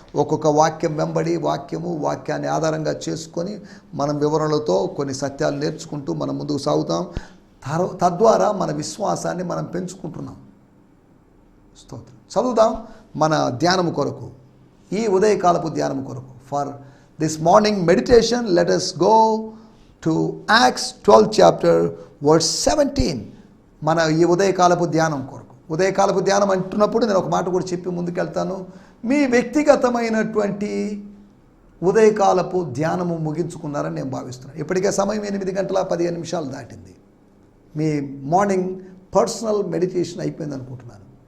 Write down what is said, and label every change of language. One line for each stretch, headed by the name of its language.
Telugu: ఒక్కొక్క వాక్యం వెంబడి వాక్యాన్ని ఆధారంగా చేసుకొని మనం వివరణలతో కొన్ని సత్యాలు నేర్చుకుంటూ మనం ముందుకు సాగుతాం. తద్వారా మన విశ్వాసాన్ని మనం పెంచుకుంటున్నాం. స్తోత్రం. చదువుదాం మన ధ్యానము కొరకు, ఈ ఉదయకాలపు ధ్యానము కొరకు.
English: For this morning meditation let us go to Acts 12th chapter verse 17.
Telugu: మన ఈ ఉదయకాలపు ధ్యానం కొరకు, ఉదయకాలపు ధ్యానం అంటున్నప్పుడు నేను ఒక మాట కూడా చెప్పి ముందుకెళ్తాను. మీ వ్యక్తిగతమైనటువంటి ఉదయకాలపు ధ్యానము ముగించుకున్నారని నేను భావిస్తున్నాను. ఇప్పటికే సమయం 8:15 దాటింది. మీ మార్నింగ్ పర్సనల్ మెడిటేషన్ అయిపోయింది అనుకుంటున్నాను.